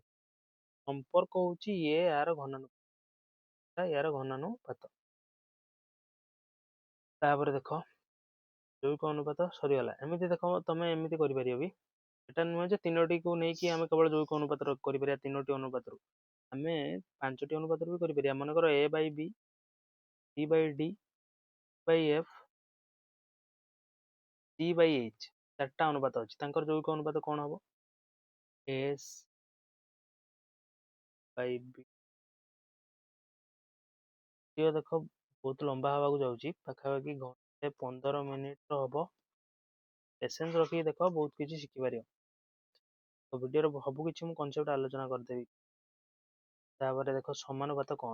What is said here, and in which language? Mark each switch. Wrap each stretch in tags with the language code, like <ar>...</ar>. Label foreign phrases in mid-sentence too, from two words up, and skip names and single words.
<or>ସମ୍ପର୍କ ହଉଛି ଇଏ ଏହାର ଘନାନୁପାତ, ଏହାର ଘନାନୁପାତ। ତାପରେ ଦେଖ ଯୌଗିକ ଅନୁପାତ ସରିଗଲା। ଏମିତି ଦେଖ ତମେ ଏମିତି କରିପାରିବ ବି, ଏଟା ନୁହେଁ ଯେ ତିନୋଟିକୁ ନେଇକି ଆମେ କେବଳ ଯୌଗିକ ଅନୁପାତ କରିପାରିବା, ତିନୋଟି ଅନୁପାତରୁ ଆମେ 5ଟି ଅନୁପାତରୁ ବି କରିପାରିବା। ମନେକର A by B, C by D, by F, D by H, 4ଟା ଅନୁପାତ ଅଛି। ତାଙ୍କର ଯୌଗିକ ଅନୁପାତ କ'ଣ ହବ? S by B। ଦେଖ ବହୁତ ଲମ୍ବା ହବାକୁ ଯାଉଛି, ପାଖାପାଖି ଘଣ୍ଟେ 15 ମିନିଟର ହବ। ପେସେନ୍ସ ରଖିକି ଦେଖ, ବହୁତ କିଛି ଶିଖିପାରିବ। ତ ଭିଡ଼ିଓରେ ସବୁ କିଛି ମୁଁ କନସେପ୍ଟ ଆଲୋଚନା କରିଦେବି। ତାପରେ ଦେଖ ସମାନୁପାତ କ'ଣ?</or>